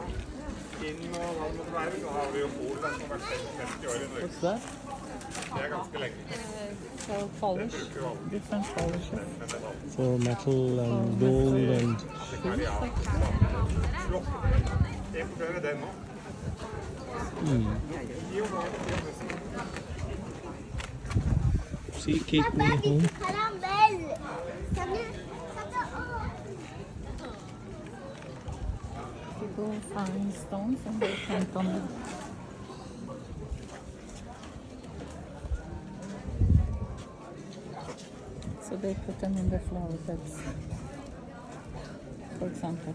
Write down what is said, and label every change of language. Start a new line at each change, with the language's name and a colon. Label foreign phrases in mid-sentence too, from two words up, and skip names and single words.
Norwegian: inn og hva det måtte være, så har vi jo Polen som har vært 50 år i Norge.
English: What's that?
Norwegian: Det er ganske lenge.
English: So polish,
Norwegian: Det bruker jo alle.
English: different polishes.
Norwegian: Men det var
English: For metal and gold and
Norwegian: flott. Jeg får prøve den nå. Jo,
English: see, keep me home. People find stones and they paint on them. So they put them in the flower beds, for example.